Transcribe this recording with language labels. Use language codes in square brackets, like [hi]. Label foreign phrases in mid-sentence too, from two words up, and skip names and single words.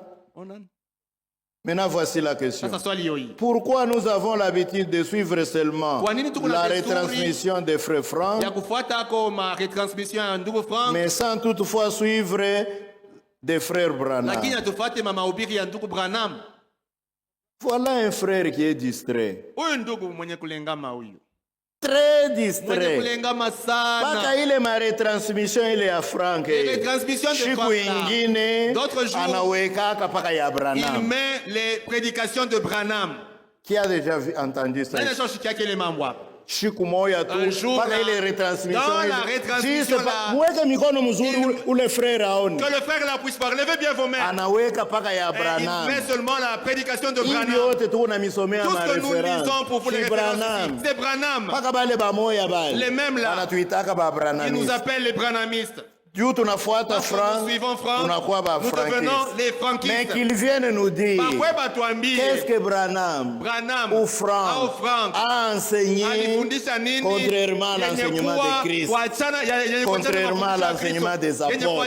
[fr] Maintenant, voici la question. Pourquoi nous avons l'habitude de suivre seulement la retransmission de Frère Franck, mais sans toutefois suivre des Frères Branham? Voilà un frère qui est distrait. Très distrait. [sw] Paka ile ma retransmission ile ya Frank. Siku ingine anaweka paka ya Branham. [fr] Il met les prédications de Branham. Qui a déjà entendu ça? [sw] Siku moja tu paka ile retransmission. [fr] Dans la retransmission là. [sw] Mweke mikono mzuri ule frère aone. [fr] Que le frère la puisse parler. Levez bien vos mains. [sw] Anaweka paka ya Branham. [fr] Il met seulement la prédication de Branham. Tout ce que nous lisons pour vous les références, c'est Branham. Les mêmes là. Ils nous appellent les Branhamistes. Nous suivons Franck, nous devenons les franquistes. Mais qu'ils viennent nous dire qu'est-ce que Branham ou Franck a enseigné contrairement à l'enseignement de Christ, contrairement à l'enseignement des apôtres.